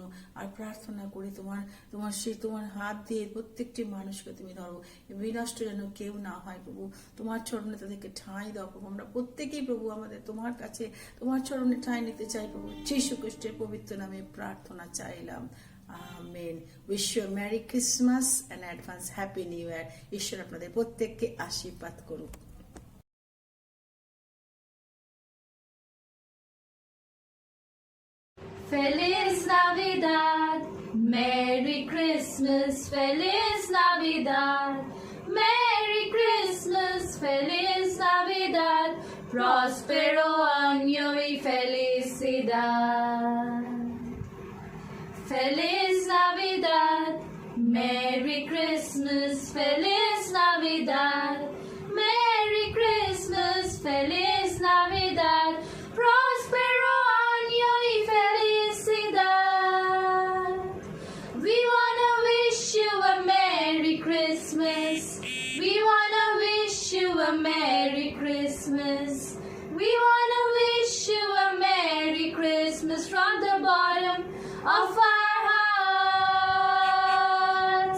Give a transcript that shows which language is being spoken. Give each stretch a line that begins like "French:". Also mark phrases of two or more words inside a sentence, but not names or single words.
Bangla: আর প্রার্থনা করি তোমার হাত দিয়ে প্রত্যেকটি মানুষকে তুমি ধরো, বিনষ্ট যেন কেউ না হয় প্রভু, তোমার চরণে তাদেরকে ঠাঁই দাও প্রভু। আমরা প্রত্যেকেই প্রভু আমাদের তোমার কাছে তোমার চরণে ঠাঁই নিতে চাই প্রভু, যীশু খ্রিস্টের পবিত্র নামে প্রার্থনা চাইলাম, আমেন।
English: wish you merry Christmas and advance happy new year.
Bangla: ঈশ্বর আপনাদের প্রত্যেককে আশীর্বাদ করুক।
Spanish: Feliz Navidad,
English: Merry Christmas,
Spanish: Feliz Navidad,
English: Merry Christmas,
Spanish: Feliz Navidad, Prospero año y felicidad. Feliz Navidad,
English: Merry Christmas,
Spanish: Feliz Navidad,
English: Merry Christmas,
Spanish: Feliz Navidad, Prospero año y felicidad.
English: We wanna wish you a Merry Christmas. We wanna wish you a Merry Christmas. We wanna wish you a Merry Christmas from the bottom of our hearts.